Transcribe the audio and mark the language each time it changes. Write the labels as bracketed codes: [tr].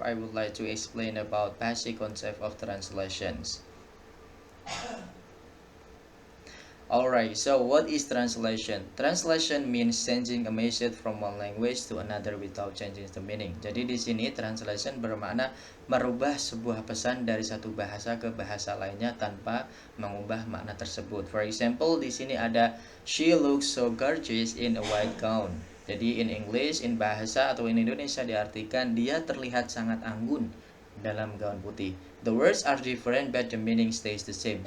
[en] I would like to explain about basic concept of translations. Alright, so what is translation? Translation means changing a message from one language to another without changing the meaning. [id] Jadi di sini translation bermakna merubah sebuah pesan dari satu bahasa ke bahasa lainnya tanpa mengubah makna tersebut. [en] For example, [id] di sini ada [en] she looks so gorgeous in a white gown. [id] Jadi [en] in English, [id] in bahasa atau in Indonesia diartikan dia terlihat sangat anggun dalam gaun putih. [en] The words are different but the meaning stays the same.